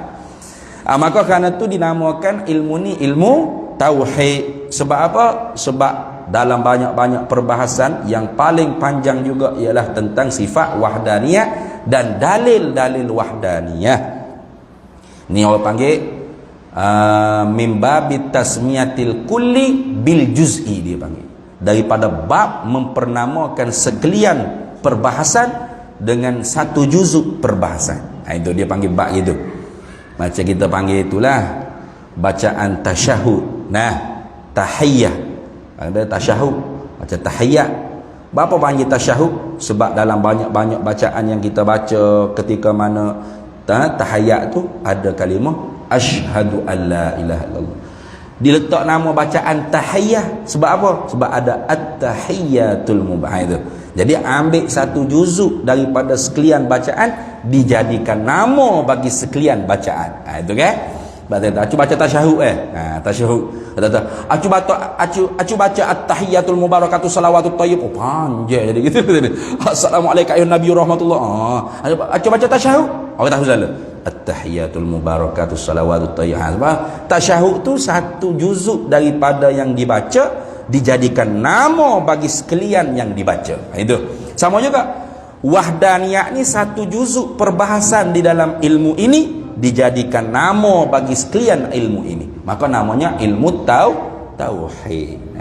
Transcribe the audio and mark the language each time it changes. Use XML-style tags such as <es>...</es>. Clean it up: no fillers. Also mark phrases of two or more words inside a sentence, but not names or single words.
<ms>Maka kerana tu dinamakan ilmu ni ilmu tauhid. Sebab apa? Sebab dalam banyak-banyak perbahasan yang paling panjang juga ialah tentang sifat wahdaniyah dan dalil-dalil wahdaniyah. Ni orang panggil</ms> <ar>من باب تسمية الكل بالجزء,</ar> <ms>dia panggil. Daripada bab mempernamalkan sekalian perbahasan dengan satu juzuk perbahasan. Itu dia panggil bab gitu. Macam kita panggil itulah bacaan tasyahud. Tahiyyah. Ada tasyahud, macam tahiyat. Berapa panggil tasyahud? Sebab dalam banyak-banyak bacaan yang kita baca ketika mana tahiyat tu ada kalimah</ms> <ar>أشهد أن لا إله إلا الله.</ar> <ms>Diletak nama bacaan tahiyah sebab apa? Sebab ada</ms> <ar>التحيات المبارك.</ar> <ms>Jadi ambil satu juzuk daripada sekalian bacaan, dijadikan nama bagi sekalian bacaan. Itu kan? Acu baca tasyahud tasyahud. Acu baca</ms> <ar>التحيات المباركات الصلوات الطيب.</ar> <ms>Panjang jadi gitu.</ms> <ar>السلام عليكم أيها النبي رحمة الله.</ar> <ms>Acu baca tasyahud. Orang tahu salah.</ms> <ar>التحيات المباركات الصلوات الطيب.</ar> <ms>Tasyahud tu satu juzuk daripada yang dibaca dijadikan nama bagi sekalian yang dibaca. Itu. Sama juga wahdaniyah ni satu juzuk perbahasan di dalam ilmu ini dijadikan nama bagi sekalian ilmu ini, maka namanya ilmu tauhid.</ms>